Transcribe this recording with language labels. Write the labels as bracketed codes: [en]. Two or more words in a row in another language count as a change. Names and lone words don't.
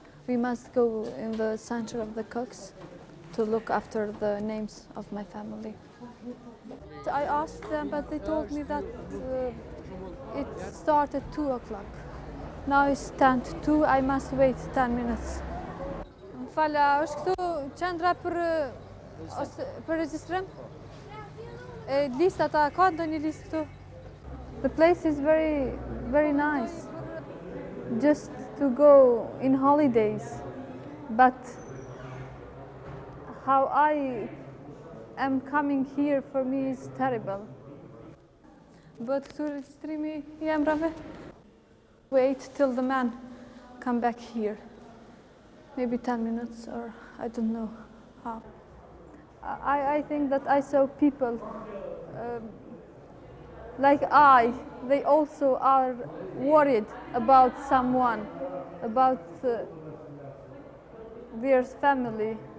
[en] We must go in the center of the cooks to look after the names of my family. I asked them, but they told me that it started 2 o'clock. Now it's 10 to 2, I must wait 10 minutes. [sq] Fala, është këtu qendra për regjistrim? Lista ta ka ndonjë listë këtu? [en] The place is very, very nice. Just to go in holidays. But how I am coming here for me is terrible. [sq] But këtu registrimi I emrave? [en] Wait till the man come back here. Maybe 10 minutes or I don't know how. I think that I saw people like they also are worried about someone, about their family.